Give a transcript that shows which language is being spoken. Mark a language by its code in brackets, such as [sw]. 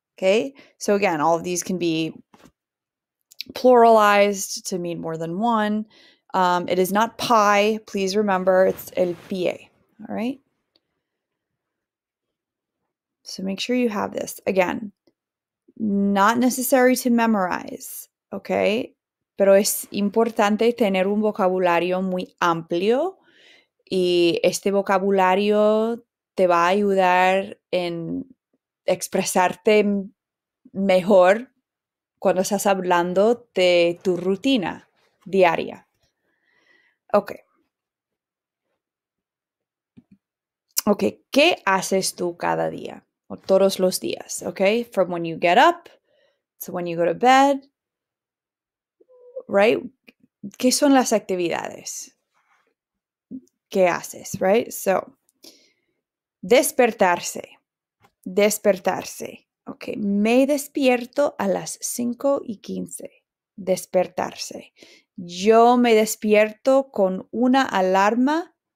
[en] Okay, so again, all of these can be pluralized to mean more than one. It is not pie. Please remember, it's el pie. All right. So make sure you have this. Again, not necessary to memorize, okay? [es] Pero es importante tener un vocabulario muy amplio y este vocabulario te va a ayudar en expresarte mejor cuando estás hablando de tu rutina diaria. Ok. Ok, ¿qué haces tú cada día? O todos los días, ok? [en] From when you get up to when you go to bed, right? [es] ¿Qué son las actividades? ¿Qué haces, [en] right? [es] So, despertarse. Despertarse. Ok, me despierto a las 5:15. Despertarse. Yo me despierto con una alarma.